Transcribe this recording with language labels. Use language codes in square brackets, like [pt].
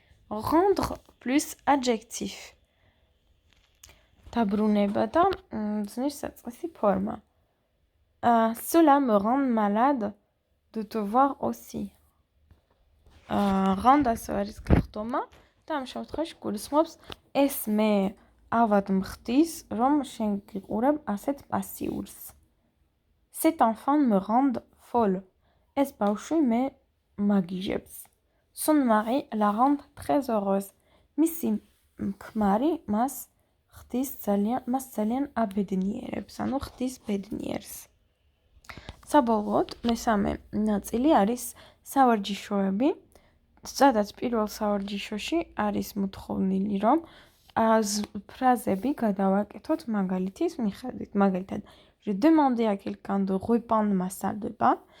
[fr] Rendre plus adjectif. [ka] დაბრუნება და ზნის საწყისი ფორმა. [fr] Cela me rend malade de te voir aussi. [ka] Rend ასე არის გახდომა და ამ შემთხვევაში გულისხმობს ეს მე ავად მხდის, რომ შენ გიყურებ ასეთ პასიურს. [fr] Cet enfant me rend folle. [ka] ეს ბავშვი მე მაგიჟებს. [fr] Son mari la rend très heureuse. [ka] მისი ქმარი მას ძალიან აბედნიერებს, ანუ ხდის ბედნიერს. საბოლოოდ, მესამე ნაწილი არის სავარჯიშოები, სადაც პირველ სავარჯიშოში არის მოთხოვნილი, რომ ფრაზები გადავაკეთოთ მაგალითის მიხედვით. მაგალითად, [fr] je demandais à quelqu'un de repeindre ma salle de bain.